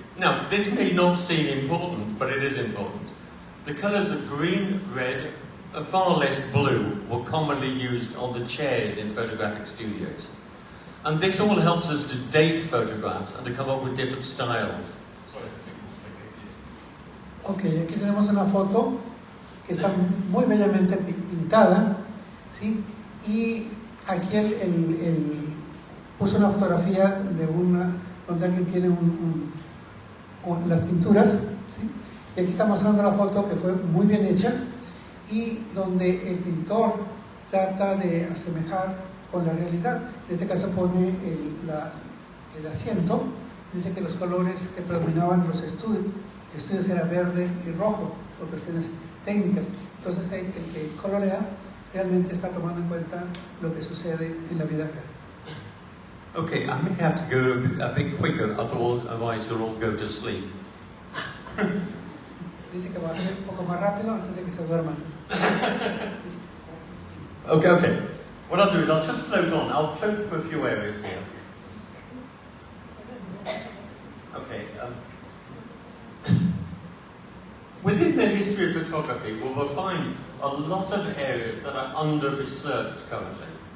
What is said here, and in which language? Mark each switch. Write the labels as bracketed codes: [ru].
[en] Now, this may not seem important, but it is important. The colours of green, red, and far less blue were commonly used on the chairs in photographic studios. And this all helps us to date photographs and to come up with different styles. [es] Ok, aquí tenemos una foto que está muy bellamente pintada, ¿sí? Y aquí él puso una fotografía de donde alguien tiene las pinturas, ¿sí? Y aquí está mostrando la foto que fue muy bien hecha y donde el pintor trata de asemejar con la realidad. En este caso pone el asiento, dice que los colores que predominaban en los estudios era verde y rojo por cuestiones técnicas. Entonces el que colorea realmente está tomando en cuenta lo que sucede en la vida real. [en] Okay, I may have to go a bit quicker, otherwise you'll all go to sleep. [es] Dice que va a ser un poco más rápido antes de que se duerman. [en] Okay. What I'll do is I'll just float on. I'll float through a few areas here. Okay. Within the history of photography, we will find a lot of areas that are under-researched currently.